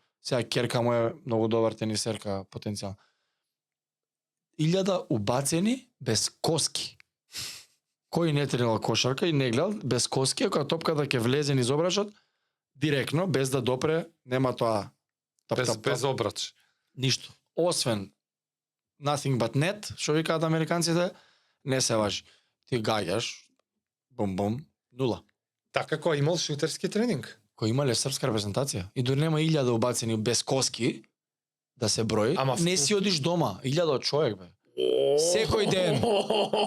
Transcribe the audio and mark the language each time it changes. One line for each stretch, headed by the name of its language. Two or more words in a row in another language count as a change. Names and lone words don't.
Macedonian: Сега керка му е многу добар тенисерка, потенцијал. 1000 убацени без коски. Кој не тренирал кошарка и не гледал, без коски, ако топката ќе влезе низ обрачот, директно, без да допре, нема тоа. Без обрач. Ништо. Освен
English: nothing but net,
Macedonian: што викаат американците, не се важи. Ти гаѓаш, бум-бум, нула. Така кој имал шутерски тренинг. Кој имале српска репрезентација. И дори нема 1000 убацени без коски, да се брои, Ама не си одиш дома. 1000 човек, бе.